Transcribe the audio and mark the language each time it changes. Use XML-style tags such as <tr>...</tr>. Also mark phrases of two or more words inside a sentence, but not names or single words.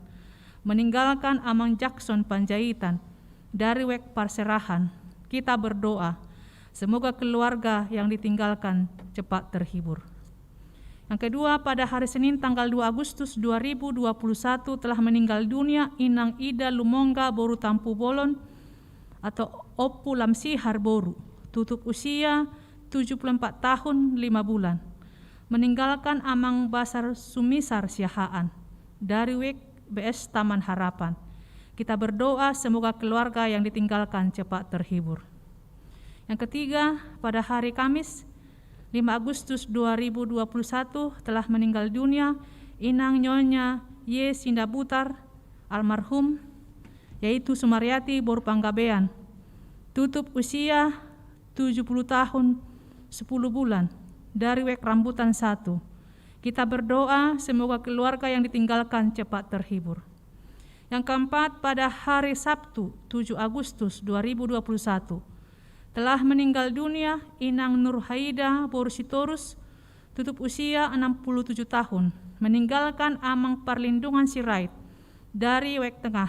<id>Meninggalkan Amang Jackson Panjaitan dari Wek Parserahan. Kita berdoa, semoga keluarga yang ditinggalkan cepat terhibur. Yang kedua, pada hari Senin tanggal 2 Agustus 2021 telah meninggal dunia Inang Ida Lumongga Boru Tampu Bolon atau Opu Lamsihar Boru, tutup usia 74 tahun 5 bulan. Meninggalkan Amang Basar Sumisar Siahaan dari Wek BS Taman Harapan. Kita berdoa semoga keluarga yang ditinggalkan cepat terhibur. Yang ketiga, pada hari Kamis 5 Agustus 2021 telah meninggal dunia Inang Nyonya Y. Sindabutar almarhum, yaitu Sumaryati Boru Panggabean, tutup usia 70 tahun 10 bulan dari Wek Rambutan 1. Kita berdoa semoga keluarga yang ditinggalkan cepat terhibur. Yang keempat, pada hari Sabtu 7 Agustus 2021 telah meninggal dunia Inang Nurhaida Borusitorus, tutup usia 67 tahun, meninggalkan Amang Perlindungan Sirait dari Wek Tengah.</id>